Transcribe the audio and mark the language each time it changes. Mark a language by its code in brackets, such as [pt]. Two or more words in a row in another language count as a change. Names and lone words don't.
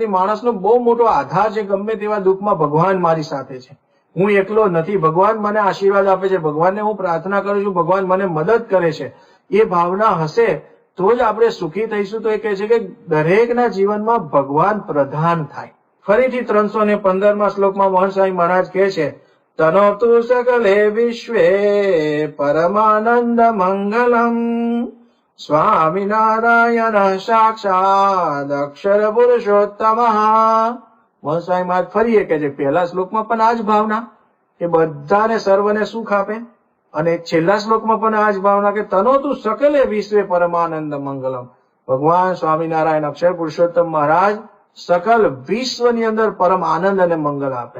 [gu] માણસનો બહુ મોટો આધાર છે, ગમે તેવા દુઃખમાં ભગવાન મારી સાથે છે, હું એકલો નથી, ભગવાન મને આશીર્વાદ આપે છે, ભગવાનને હું પ્રાર્થના કરું છું, ભગવાન મને મદદ કરે છે. એ ભાવના હશે તો જ આપણે સુખી થઈશું. તો એ કહે છે કે દરેકના જીવનમાં ભગવાન પ્રધાન થાય. ફરીથી 315માં શ્લોકમાં મહંત સ્વામી મહારાજ કહે છે [sa] तनोतु सकले विश्वे परमानंद मंगलम। स्वामिनारायण साक्षात अक्षर पुरुषोत्तम। [gu] સ્વામી મહારાજ ફરી એ કહે છે, પહેલા શ્લોકમાં પણ આ જ ભાવના કે બધાને સર્વને સુખ આપે, અને છેલ્લા શ્લોકમાં પણ આ જ ભાવના કે [sa] तनोतु सकले विश्वे परमानंद मंगलम। [gu] ભગવાન સ્વામિનારાયણ અક્ષર પુરુષોત્તમ મહારાજ સકલ વિશ્વની અંદર પરમ આનંદ અને મંગલ આપે।